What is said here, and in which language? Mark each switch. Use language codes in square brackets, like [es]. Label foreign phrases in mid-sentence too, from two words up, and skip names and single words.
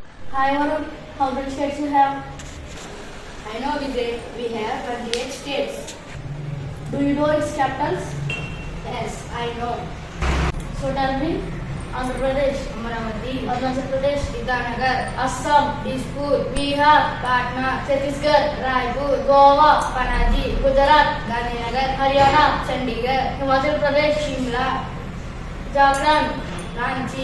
[en] Hi Varun, how many states you have? I know Vijay, we have 28 states. Do you know its capitals? Yes, I know. So tell me, Andhra Pradesh, Amravati, Arunachal Pradesh, Itanagar, Assam, Dispur, Bihar, Patna, Chhattisgarh, Raipur, Goa, Panaji, Gujarat, Gandhinagar, Haryana, Chandigarh, Himachal Pradesh, Shimla, Jharkhand, Ranchi,